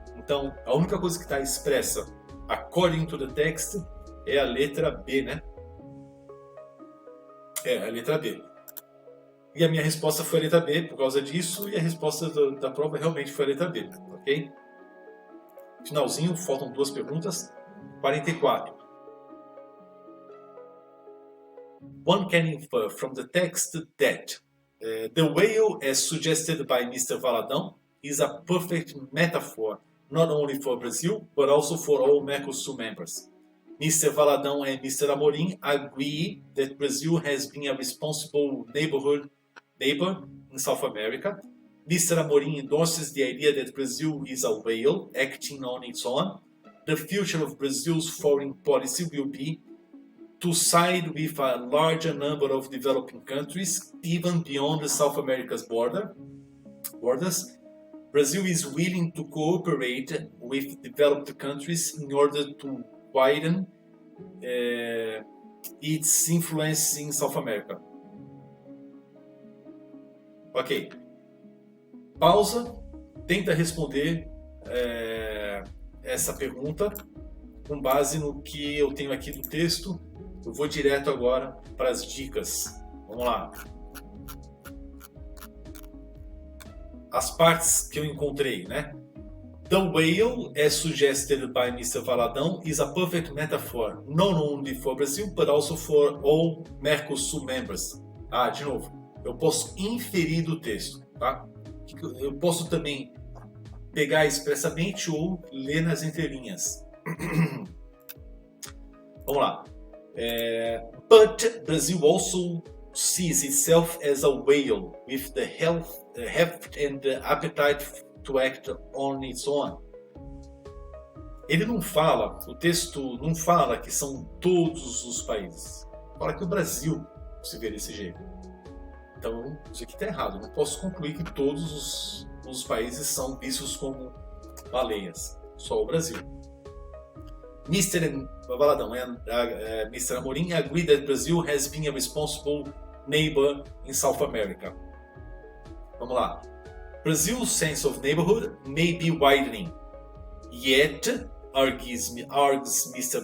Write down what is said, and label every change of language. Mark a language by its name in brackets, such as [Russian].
[Portuguese] Então, a única coisa que está expressa [English] according to the text [Portuguese] é a letra B, né? É, a letra B. E a minha resposta foi a letra B por causa disso, e a resposta da prova realmente foi a letra B, ok? Finalzinho, faltam duas perguntas. 44. [English] One can infer from the text that the whale, as suggested by Mr. Valadão, is a perfect metaphor not only for Brazil, but also for all Mercosul members. Mr. Valadão and Mr. Amorim agree that Brazil has been a responsible neighbor in South America. Mr. Amorim endorses the idea that Brazil is a whale acting on its own. The future of Brazil's foreign policy will be to side with a larger number of developing countries, even beyond the South America's borders. Brazil is willing to cooperate with developed countries in order to widen its influence in South America. [Portuguese] Ok. Pausa. Tenta responder essa pergunta com base no que eu tenho aqui do texto. Eu vou direto agora para as dicas. Vamos lá. As partes que eu encontrei, né? [English] The whale, as suggested by Mr. Valadão, is a perfect metaphor, not only for Brazil, but also for all Mercosul members. [Portuguese] Ah, de novo, eu posso inferir do texto, tá? Eu posso também pegar expressamente ou ler nas entrelinhas. Vamos lá. [English] But Brazil also sees itself as a whale, with the heft and the appetite to act on its own. [Portuguese] Ele não fala, o texto não fala que são todos os países. Fala que o Brasil se vê desse jeito. Então, isso aqui está errado. Eu não posso concluir que todos os países são vistos como baleias. Só o Brasil. Mr. Valadão Mr. [English] Amorim agreed that Brazil has been a responsible neighbor in South America. [Portuguese] Vamos lá. [English] Brazil's sense of neighborhood may be widening. Yet, argues Mr.